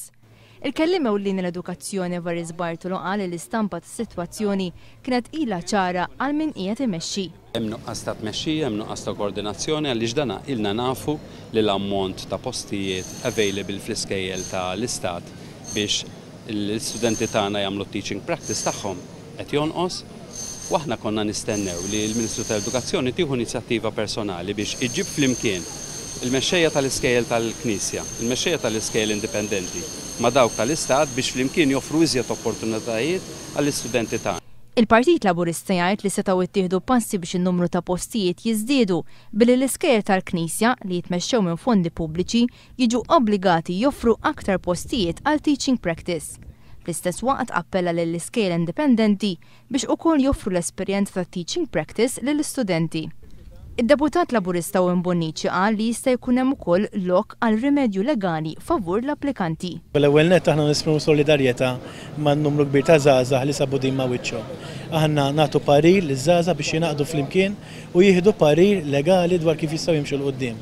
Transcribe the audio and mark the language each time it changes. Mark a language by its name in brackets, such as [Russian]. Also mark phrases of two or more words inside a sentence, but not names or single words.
[Maltese] Il-kelliem ewlieni l-edukazzjoni Varis Bartolo qal li l-istampa tas-sitwazzjoni kienet ilha ċara għal min qiegħed imexxi. Hemm nuqqas ta' tmexxija, hemm nuqqas ta' koordinazzjoni għaliex dan ilna nafu li l-ammont ta' postijiet available fl-iskejjel tal-istat biex l-istudenti tagħna jagħmlu [English] teaching practice [Maltese] tagħhom qed jonqos. Waħna konna nistennew li l-Ministru tal-Edukazzjoni tieħu inizjattiva personali biex iġib flimkien il-mexxejja tal-iskejjel tal-Knisja, il-mexxejja tal-iskejjel indipendenti ma' dawk tal-Istat biex flimkien joffru iżjed opportunitajiet għall-istudenti tagħna. Il-Partit Laburista jgħid li setgħu jittieħdu passi biex in-numru ta' postijiet jiżdiedu billi l-iskejjel tal-Knisja li jitmexxew minn fondi pubbliċi jiġu obbligati joffru aktar postijiet għal [English] teaching practice. [Maltese] Fl-istess waqt appella lill-iskejjel indipendenti biex ukoll joffru l-esperjenza ta' [English] teaching practice [Maltese] lill-istudenti. Id-deputat Laburista Owen Bonnici qal li jista' jkun hemm ukoll lok għal rimedju legali favur l-applikanti. L-ewwel nett aħna nisprimu solidarjetà man-numru kbir ta' żgħażagħ li sabu din ma' wiċċhom. Aħna nagħtu parir liż-żgħażagħ biex jingħaqdu flimkien u jieħdu parir legali dwar kif jistgħu jimxu l quddiem.